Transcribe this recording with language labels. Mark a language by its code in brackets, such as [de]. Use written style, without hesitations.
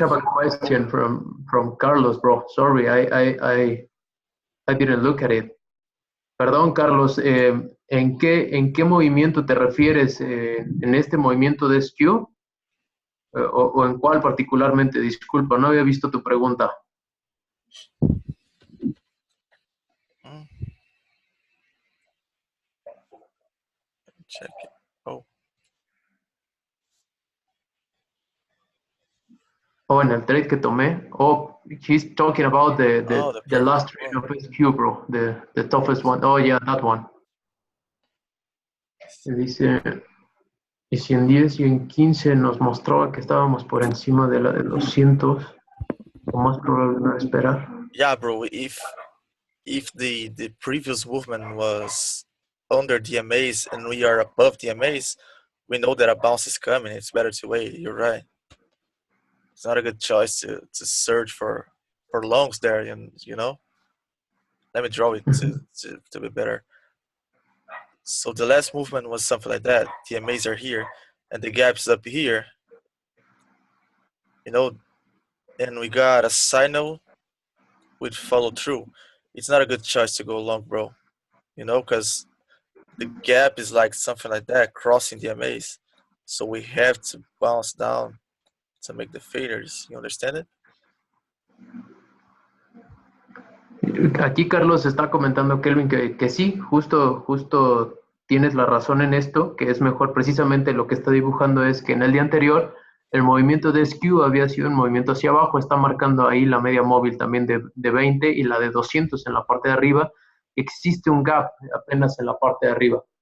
[en] have a question from Carlos, bro. Sorry, I didn't look at it. [es] Perdón, Carlos, ¿en qué movimiento te refieres? ¿En este movimiento de skew? O en cuál particularmente? Disculpa, no había visto tu pregunta. [en] check it. Oh, [es] Oh, en el trade que tomé. [en] Oh, he's talking about the the previous last trade one. of SQ, bro. The toughest one. Oh, yeah, that one. [es] Y dice, y si en 10 y en 15 nos mostraba que estábamos por encima de la de 200, lo más probable no era esperar. [en] Yeah, bro. If the previous movement was under DMAs and we are above DMAs, we know that a bounce is coming. It's better to wait. You're right. It's not a good choice to search for longs there, and you know. Let me draw it to be better. So the last movement was something like that. DMAs are here, and the gap's up here. You know, and we got a signal with follow through. It's not a good choice to go long, bro. You know, because the gap is like something like that, crossing the DMAs. So we have to bounce down to make the faders. You understand it? [es] Aquí Carlos está comentando, Kelvin, que sí, justo tienes la razón en esto, que es mejor precisamente lo que está dibujando es que en el día anterior el movimiento de SQ había sido un movimiento hacia abajo, está marcando ahí la media móvil también de 20 y la de 200 en la parte de arriba, existe un gap apenas en la parte de arriba.